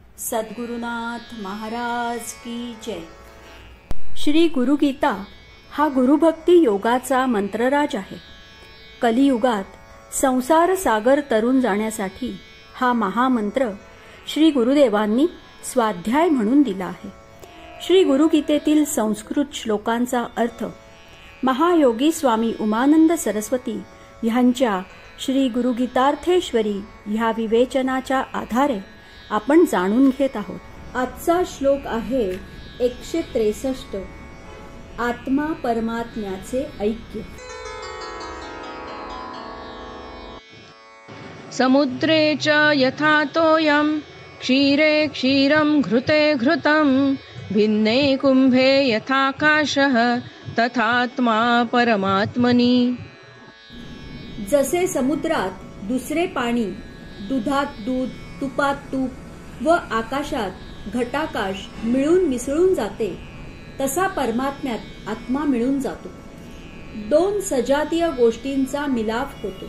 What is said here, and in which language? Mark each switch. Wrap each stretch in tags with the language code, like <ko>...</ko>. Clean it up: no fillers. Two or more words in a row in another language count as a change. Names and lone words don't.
<hi>सद्गुरुनाथ महाराज की जय।</hi> <mr>श्री गुरुगीता हा गुरुभक्ती योगाचा मंत्रराज आहे। कलियुगात संसार सागर तरून जाण्यासाठी हा महामंत्र श्री गुरुदेवांनी स्वाध्याय म्हणून दिला आहे। श्री गुरुगीतेतील संस्कृत श्लोकांचा अर्थ महायोगी स्वामी उमानंद सरस्वती ह्यांच्या श्री गुरुगीतार्थेश्वरी ह्या विवेचनाच्या आधारे आपण जाणून घेत आहोत। आजचा श्लोक आहे 163। आत्मा परमात्म्याचे ऐक्य।</mr> <sa>समुद्रे च यथा तोयं क्षीरे क्षीरं घृते घृतं भिन्ने कुंभे यथाकाशः तथात्मा परमात्मनि।</sa> <mr>जसे समुद्रात दुसरे पाणी, दुधात दूध, तुपात तूप व आकाशात घटाकाश मिळून मिसळून जाते, तसा परमात्म्यात आत्मा मिळून जातो। दोन सजातीय गोष्टींचा मिलाप होतो।</mr>